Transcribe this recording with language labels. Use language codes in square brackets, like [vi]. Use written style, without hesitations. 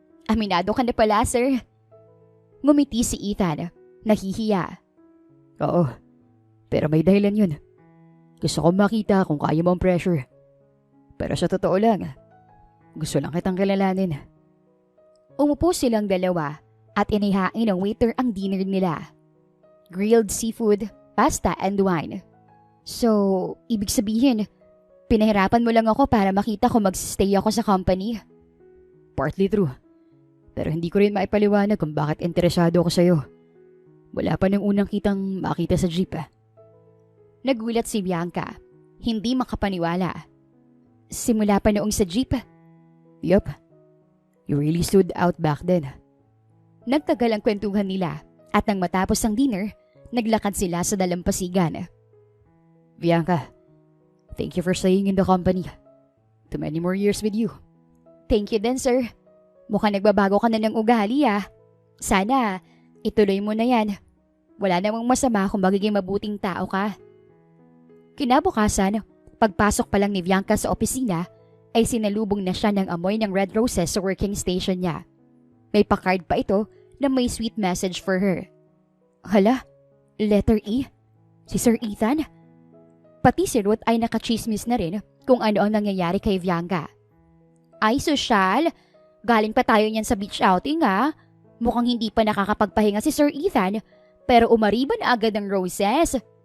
[tl] Aminado ka na pala, sir. Ngumiti si Ethan, nahihiya. Oo, pero may dahilan yun. Gusto ko makita kung kaya mo ang pressure. Pero sa totoo lang, gusto lang kitang kilalanin. Umupo silang dalawa at inihain ng waiter ang dinner nila. [en] Grilled seafood, pasta and wine. [tl] So, ibig sabihin, pinahirapan mo lang ako para makita kung mag-stay ako sa company? [en] Partly true. [tl] Pero hindi ko rin maipaliwanag kung bakit interesado ako sa'yo. Wala pa nang unang kitang makita sa jeep. Nagulat si Bianca. Hindi makapaniwala. Simula pa noong sa jeep? [en] Yup. You really stood out back then. [tl] Nagtagal ang kwentuhan nila at nang matapos ang dinner, naglakad sila sa dalampasigan. [en] Bianca, thank you for staying in the company. To many more years with you. [tl] Thank you din, sir. Mukhang nagbabago ka na ng ugali ah. Sana, ituloy mo na yan. Wala namang masama kung magiging mabuting tao ka. Kinabukasan, pagpasok pa lang ni Bianca sa opisina, ay sinalubong na siya ng amoy ng red roses sa working station niya. May pa-card pa ito na may [en] sweet message for her. [tl] Hala, letter E? Si Sir Ethan? Pati si Ruth ay nakachismis na rin kung ano ang nangyayari kay Bianca. Ay, sosyal! Galing pa tayo niyan sa beach outing ha. Mukhang hindi pa nakakapagpahinga si Sir Ethan, pero umariba na agad ng roses.